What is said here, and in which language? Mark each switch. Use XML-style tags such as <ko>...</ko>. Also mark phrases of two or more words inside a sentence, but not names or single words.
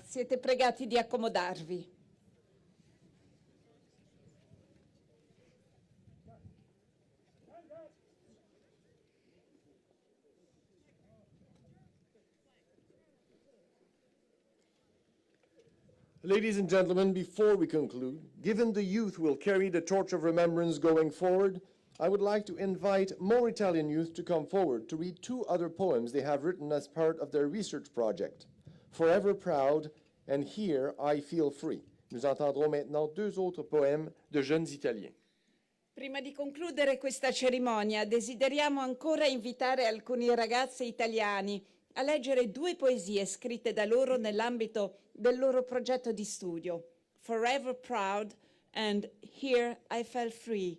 <it>Siete pregati di accomodarvi.</it> <en>Ladies and gentlemen, before we conclude, given the youth will carry the torch of remembrance going forward, I would like to invite more Italian youth to come forward to read two other poems they have written as part of their research project, Forever Proud and Here I Feel Free.</en> <fr>Nous entendrons maintenant deux autres poèmes de jeunes Italiens.</fr> <it>Prima di concludere questa cerimonia, desideriamo ancora invitare alcuni ragazzi italiani a leggere due poesie scritte da loro nell'ambito del loro progetto di studio, Forever Proud and Here I Felt Free.</it>